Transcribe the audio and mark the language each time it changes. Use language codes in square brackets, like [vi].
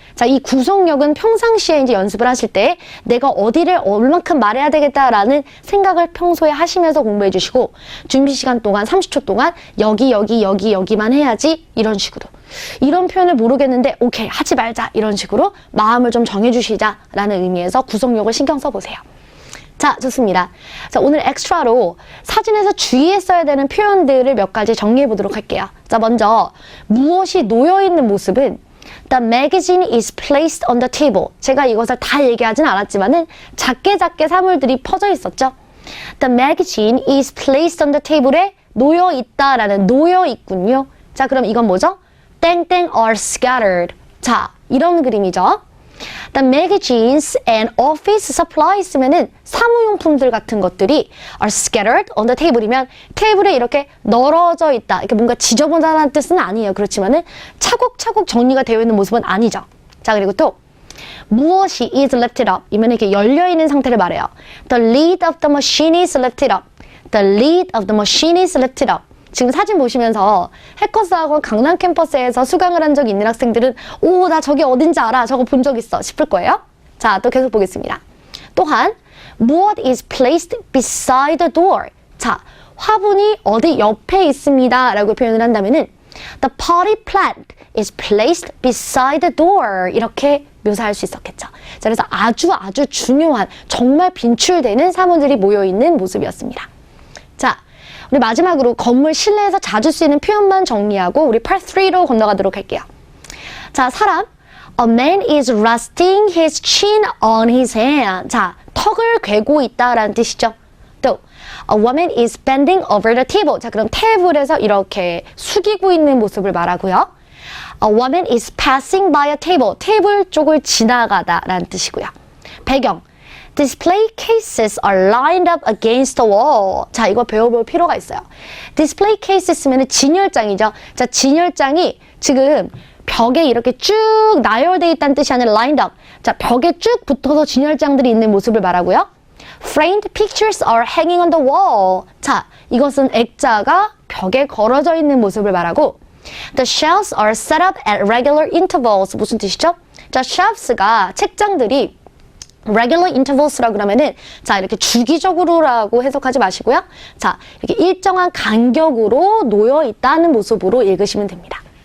[ko] 자, 이 구성력은 평상시에 이제 연습을 하실 때 내가 어디를 얼만큼 말해야 되겠다라는 생각을 평소에 하시면서 공부해 주시고 준비 시간 동안 30초 동안 여기만 해야지 이런 식으로 이런 표현을 모르겠는데 오케이 하지 말자 이런 식으로 마음을 좀 정해 주시자라는 의미에서 구성력을 신경 써보세요. 자, 좋습니다. 자, 오늘 엑스트라로 사진에서 주의했어야 되는 표현들을 몇 가지 정리해 보도록 할게요. 자, 먼저 무엇이 놓여 있는 모습은 [en] The magazine is placed on the table. [ko] 제가 이것을 다 얘기하진 않았지만은 작게 사물들이 퍼져 있었죠. [en] The magazine is placed on the table [ko] 에 놓여 있다라는 놓여 있군요. 자, 그럼 이건 뭐죠? [en] 땡땡 are scattered. [ko] 자, 이런 그림이죠. [en] The magazines and office supplies [ko] 쓰면은 사무용품들 같은 것들이 [en] are scattered on the table [ko] 이면 테이블에 이렇게 널어져 있다. 이렇게 뭔가 지저분하다는 뜻은 아니에요. 그렇지만은 차곡차곡 정리가 되어 있는 모습은 아니죠. 자, 그리고 또 무엇이 [en] is lifted up [ko] 이면 이렇게 열려 있는 상태를 말해요. [en] The lid of the machine is lifted up. The lid of the machine is lifted up. [ko] 지금 사진 보시면서 해커스학원 강남 캠퍼스에서 수강을 한 적이 있는 학생들은 오, 나 저기 어딘지 알아. 저거 본 적 있어. 싶을 거예요. 자, 또 계속 보겠습니다. 또한 무엇 [en] is placed beside the door. [ko] 자, 화분이 어디 옆에 있습니다. 라고 표현을 한다면은 [en] The potted plant is placed beside the door. [ko] 이렇게 묘사할 수 있었겠죠. 자, 그래서 아주 중요한 정말 빈출되는 사물들이 모여있는 모습이었습니다. 자, 우리 마지막으로 건물 실내에서 자주 쓰이는 표현만 정리하고 우리 Part 3로 건너가도록 할게요. 자, 사람 [en] A man is resting his chin on his hand. [ko] 자, 턱을 괴고 있다라는 뜻이죠. [en] 또 A woman is bending over the table. [ko] 자, 그럼 테이블에서 이렇게 숙이고 있는 모습을 말하고요. [en] A woman is passing by a table. [ko] 테이블 쪽을 지나가다라는 뜻이고요. 배경. [en] Display cases are lined up against the wall. [ko] 자, 이거 배워볼 필요가 있어요. Display cases면은 진열장이죠. 자, 진열장이 지금 벽에 이렇게 쭉 나열되어 있다는 뜻이 아니라 lined up. 자, 벽에 쭉 붙어서 진열장들이 있는 모습을 말하고요. [en] Framed pictures are hanging on the wall. [ko] 자, 이것은 액자가 벽에 걸어져 있는 모습을 말하고 [en] The shelves are set up at regular intervals. [ko] 무슨 뜻이죠? 자, shelves가 책장들이 regular intervals라고 그러면은 자, 이렇게 주기적으로라고 해석하지 마시고요. 자, 이렇게 일정한 간격으로 놓여 있다는 모습으로 읽으시면 됩니다.